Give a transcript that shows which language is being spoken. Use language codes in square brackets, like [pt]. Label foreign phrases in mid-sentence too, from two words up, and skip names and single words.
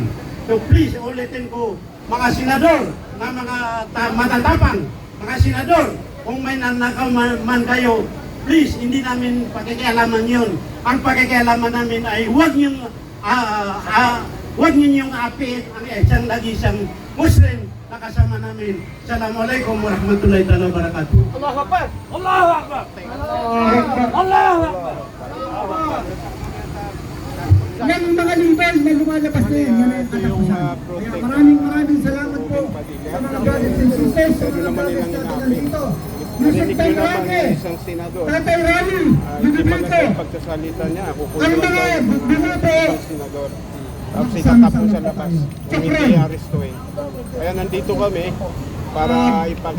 [en] So please, [tl] ulitin ko, mga senador na mga matatapang, mga senador, kung may nanakaw man kayo, please, hindi namin pakikialaman yun. Ang pakikialaman namin ay huwag niyong apiin ang isang nag-isang Muslim na kasama namin. [ar] السلام عليكم ورحمة الله وبركاته. الله أكبر الله أكبر الله أكبر! [tl] Yan ang mga leader na lumalabas na yan. Yan ang katapusan. Kaya maraming salamat po sa mga [en] brothers and sisters, [tl] sa mga brothers natin nandito. Yusuf Tayrani, Tatay Rani, Yudubito, pagsasalita niya, ang kukunin mga binoto, senador. Tapos itatapon sa labas. Kung hindi arestuin. Kaya nandito kami para ipakita